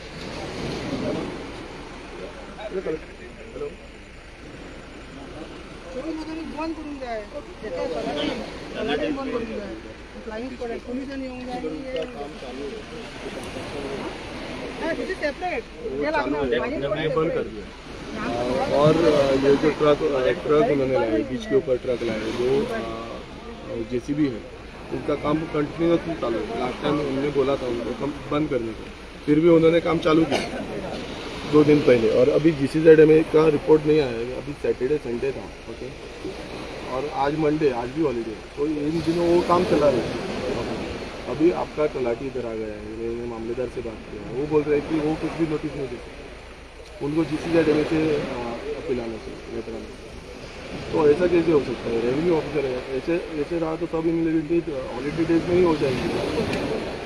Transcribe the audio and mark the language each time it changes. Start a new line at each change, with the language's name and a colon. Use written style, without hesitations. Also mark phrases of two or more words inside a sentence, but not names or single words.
Konkani: बंद करून जाय
English: flying squad
Konkani: पोलिसांनी येऊन जाय
Hindi: बंद कर दिया और ये जो ट्रक उन्होंने लाए बीच के ऊपर ट्रक लाए जो JCB है उनका काम कंटिन्यूसली चालू है
English: last time
Hindi: उन्होंने बोला था उनको काम बंद करने को फिर भी उन्होंने काम चालू किया 2 दिन पहले और अभी GCZM का रिपोर्ट नहीं आया अभी
English: Saturday Sunday
Hindi: था ओके और आज मंडे आज भी हॉलीडे तो इन दिनों वो काम चला रहा है अभी आपका तलाटी इधर आ गया है मैंने मामलेदार से बात किया वो बोल रहे हैं कि वो कुछ भी नोटिस नहीं देते उनको GCZM से पिलाना चाहिए वेतरान तो ऐसा कैसे हो सकता है
English: revenue officer
Hindi: है ऐसे रहा तो सब
English: in holiday days
Hindi: में ही हो जाएंगे